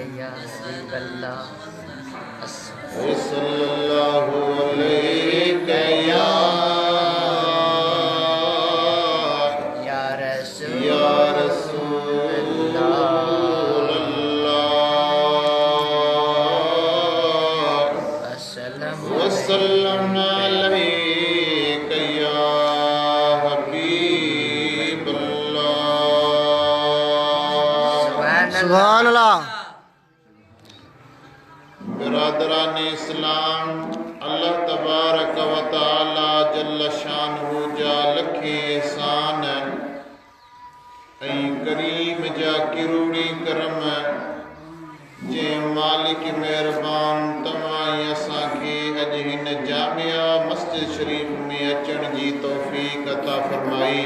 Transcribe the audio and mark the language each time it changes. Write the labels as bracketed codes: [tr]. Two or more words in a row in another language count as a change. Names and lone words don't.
[ar] صلى الله عليه يا رسول الله وسلم عليك يا حبيب الله. سبحان الله. [sd] बिरादरान इस्लाम, [ar] الله تبارك وتعالى جل شأنه [sd] जा लखे एहसान ऐं करीम जा किरूड़ी करम जे मालिक मेहरबान तव्हां ऐं असांखे अॼु हिन जामिया मस्जिद शरीफ में अचण जी तौफ़ीक़ अता फरमाई।